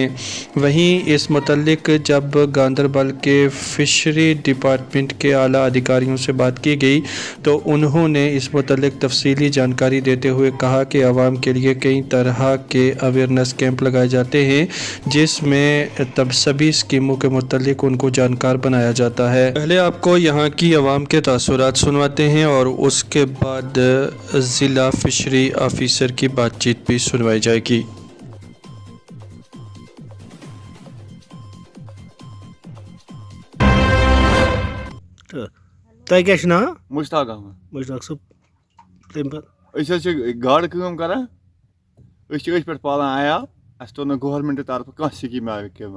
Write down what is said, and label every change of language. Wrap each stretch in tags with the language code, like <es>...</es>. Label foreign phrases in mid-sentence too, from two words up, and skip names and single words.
<hi>वहीं इस मुतल्लिक जब गांदरबल के</hi> <en>fishery department</en> <hi>के आला अधिकारियों से बात की गई तो उन्होंने इस मुतल्लिक तफसीली जानकारी देते हुए कहा कि आवाम के लिए कई तरह के</hi> <en>awareness camp</en> <hi>लगाए जाते हैं जिसमें तब सभी स्कीमों के मुतल्लिक उनको जानकार बनाया जाता है। पहले आपको यहाँ की आवाम के तासुरात सुनवाते हैं और उसके बाद ज़िला</hi> <en>fishery officer</en> <hi>की बातचीत भी सुनवाई जाएगी।</hi> <ks>تۄہہِ کیٛاہ چھُ ناو؟ مشتاق احمد مشتاق صٲب تَمہِ پَتہٕ أسۍ حظ چھِ گاڈٕ کٲم کران أسۍ چھِ أتھۍ پٮ۪ٹھ پالان عیال اَسہِ توٚر نہٕ گورمٮ۪نٛٹ طرفہٕ کانٛہہ سِکیٖم وِکیٖما</ks>